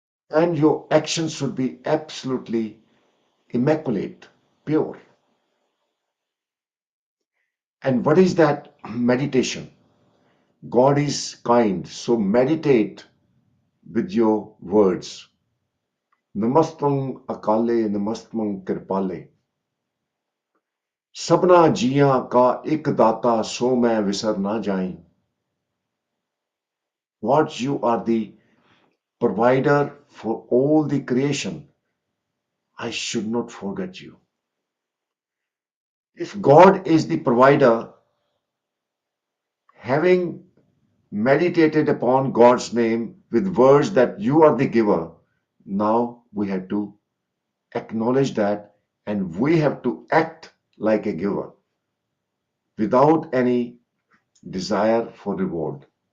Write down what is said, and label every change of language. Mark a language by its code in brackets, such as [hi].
[en] And your actions should be absolutely immaculate, pure. And what is that meditation? God is kind, so meditate with your words. [sa] Namastam Akale, Namastam Kirpale. [pa] सबना जियां का एक दाता सो मैं विसर ना जाई. [en] What you are the provider for all the creation. I should not forget you. If God is the provider, having meditated upon God's name with words that you are the giver, now we have to acknowledge that and we have to act like a giver without any desire for reward.